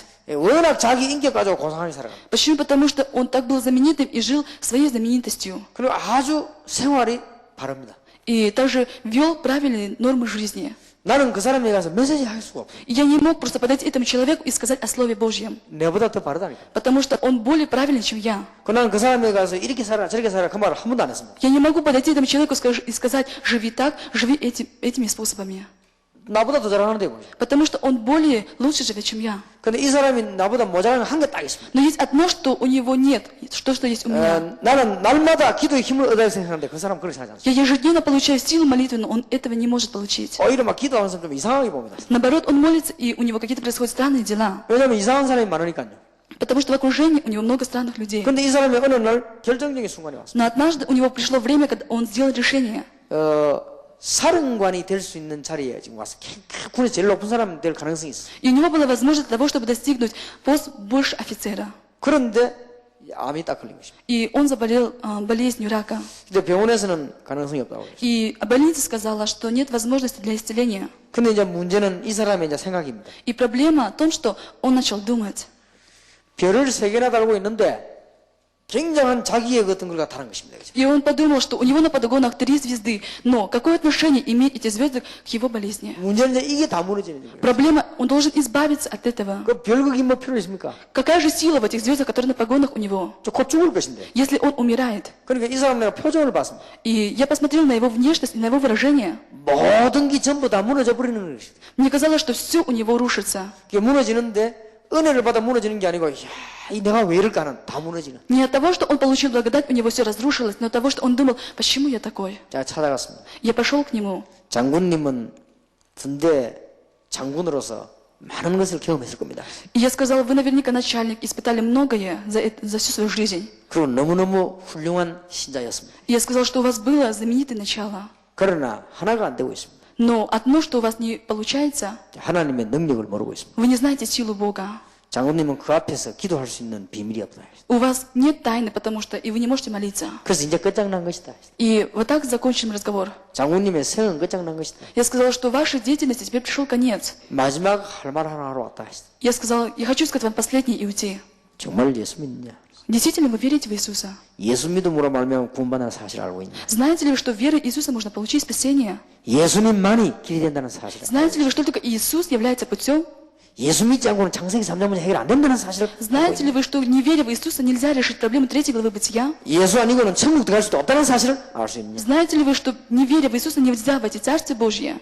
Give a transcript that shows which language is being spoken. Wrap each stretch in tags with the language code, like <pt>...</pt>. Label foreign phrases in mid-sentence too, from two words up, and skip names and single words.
<ko>워낙 자기 인격 가지고 고상하게 살아갑니다.</ko> <ru>Почему? Потому что он так был знаменитым и жил своей знаменитостью.</ru> <ko>그리고 아주 생활이 바릅니다.</ko> <ru>И также вел правильные нормы жизни.</ru> <ko>나는 그 사람에 가서 메시지 할 수가 없어요.</ko> <ru>И я не мог просто подойти этому человеку и сказать о Слове Божьем.</ru> <ko>내보다 더 바르다니까.</ko> <ru>Потому что он более правильный, чем я.</ru> <ko>나는 그 사람에 가서 이렇게 살아라 저렇게 살아라 그 말을 한 번도 안 했습니다.</ko> <ru>Я не могу подойти этому человеку и сказать, живи так, живи этими способами.</ru> <ko>나보다 더 잘하는데 보죠.</ko> <ru>Потому что он более лучше живет, чем я.</ru> <ko>근데 이 사람이 나보다 모자란 한 개 딱 있습니다.</ko> <ru>Но есть одно, что у него нет, что есть у меня.</ru> <ko>나는 날마다 기도에 힘을 얻어야 생각하는데 그 사람은 그렇게 생각하지 않습니다.</ko> <ru>Я ежедневно получаю силу молитвы, но он этого не может получить.</ru> <ko>오히려 막 기도하는 사람 좀 이상하게 봅니다.</ko> <ru>Наоборот, он молится, и у него какие-то происходят странные дела.</ru> <ko>왜냐하면 이상한 사람이 많으니까요.</ko> <ru>Потому что в окружении у него много странных людей.</ru> <ko>근데 이 사람이 어느 날 결정적인 순간이 왔습니다.</ko> <ru>Но однажды у него пришло время, когда он сделал решение.</ru> <ko>사령관이 될 수 있는 자리에 지금 와서 군에서 제일 높은 사람이 될 가능성이 있어요.</ko> <ru>И у него была возможность для того, чтобы достигнуть пост больше офицера.</ru> <ko>그런데 암이 딱 걸린 것입니다.</ko> <ru>И он заболел болезнью рака.</ru> <ko>근데 병원에서는 가능성이 없다고 그랬어요.</ko> <ru>И больница сказала, что нет возможности для исцеления.</ru> <ko>근데 이제 문제는 이 사람의 이제 생각입니다.</ko> <ru>И проблема в том, что он начал думать.</ru> <ko>별을 3개나 달고 있는데 굉장한 자기의 어떤 걸 나타난 것입니다.</ko> <ru>И он подумал, что у него на погонах 3 звезды. Но какое отношение имеют эти звезды к его болезни?</ru> <ko>문제는 이제 이게 다 무너지는 거예요.</ko> <ru>Проблема, он должен избавиться от этого.</ru> <ko>그 별극이 뭐 필요 있습니까?</ko> <ru>Какая же сила в этих звездах, которые на погонах у него?</ru> <ko>곧 죽을 것인데.</ko> <ru>Если он умирает.</ru> <ko>그러니까 이 사람 내가 표정을 봤습니다.</ko> <ru>И я посмотрел на его внешность и на его выражение.</ru> <ko>모든 게 전부 다 무너져 버리는 것이다.</ko> <ru>Мне казалось, что все у него рушится.</ru> <ko>이게 무너지는데 은혜를 받아 무너지는 게 아니고 이 내가 왜 이럴까 하는 다 무너지는.</ko> <ru>Не от того, что он получил благодать, у него все разрушилось, но от того, что он думал, почему я такой?</ru> <ko>제가 찾아갔습니다.</ko> <ru>Я пошел к нему.</ru> <ko>장군님은 군대 장군으로서 많은 것을 경험했을 겁니다.</ko> <ru>И я сказал, вы наверняка начальник, испытали многое за всю свою жизнь.</ru> <ko>그리고 너무너무 훌륭한 신자였습니다.</ko> <ru>И я сказал, что у вас было знаменитое начало.</ru> <ko>그러나 하나가 안 되고 있습니다.</ko> <ru>Но одно, что у вас не получается,</ru> <ko>하나님의 능력을 모르고 있습니다.</ko> <ru>вы не знаете силу Бога.</ru> <ko>장군님은 그 앞에서 기도할 수 있는 비밀이 없다.</ko> <ru>У вас нет тайны, потому что и вы не можете молиться.</ru> <ko>그래서 이제 끝장난 것이다.</ko> <ru>И вот так закончим разговор.</ru> <ko>장군님의 생은 끝장난 것이다.</ko> <ru>Я сказала, что вашей деятельности теперь пришел конец.</ru> <ko>마지막 할 말 하나 하러 왔다.</ko> <ru>Я сказала, я хочу сказать вам последнее и уйти.</ru> <ko>정말 예수 믿느냐?</ko> <ru>Действительно, вы верите в Иисуса?</ru> <ko>예수 믿음으로 말미암아 구원받는 사실을 알고 있냐?</ko> <ru>Знаете ли вы, что верой Иисуса можно получить спасение?</ru> <ko>예수님만이 길이 된다는 사실을.</ko> <ru>Знаете ли вы, что только Иисус является путем?</ru> <ko>예수 믿지 않고는 창세기 3장 문제 해결 안 된다는 사실을</ko> <ru>Знаете ли вы, что не веря в Иисуса нельзя решить проблему 3 главы Бытия?</ru> <ko>예수 아니고는 천국 들어갈 수도 없다는 사실을 알 수 있느냐?</ko> <ru>Знаете ли вы, что не веря в Иисуса нельзя войти в Царствие Божье?</ru>